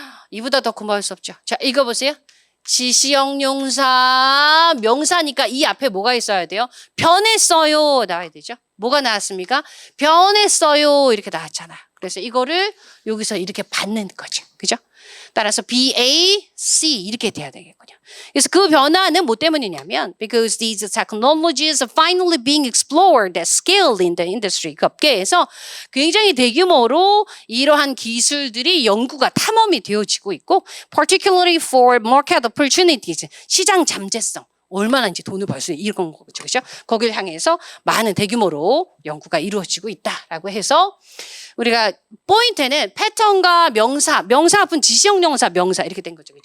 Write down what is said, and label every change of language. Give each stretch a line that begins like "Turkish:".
Korean: 이보다 더 고마울 수 없죠. 자, 읽어보세요. 지시형용사, 명사니까 이 앞에 뭐가 있어야 돼요? 변했어요. 나와야 되죠. 뭐가 나왔습니까? 변했어요. 이렇게 나왔잖아. 그래서 이거를 여기서 이렇게 받는 거죠. 그죠? 따라서 B, A, C 이렇게 돼야 되겠군요. 그래서 그 변화는 뭐 때문이냐면
English: because these technologies are finally being explored at scale in the industry.
Korean: 그 업계에서 굉장히 대규모로 이러한 기술들이 연구가 탐험이 되어지고 있고
English: particularly for market opportunities.
Korean: 시장 잠재성. 얼마나 이제 돈을 벌 수 있는 이런 거죠. 그렇죠? 거기를 향해서 많은 대규모로 연구가 이루어지고 있다라고 해서 우리가 포인트는 패턴과 명사, 명사 앞은 지시형용사, 명사 이렇게 된 거죠.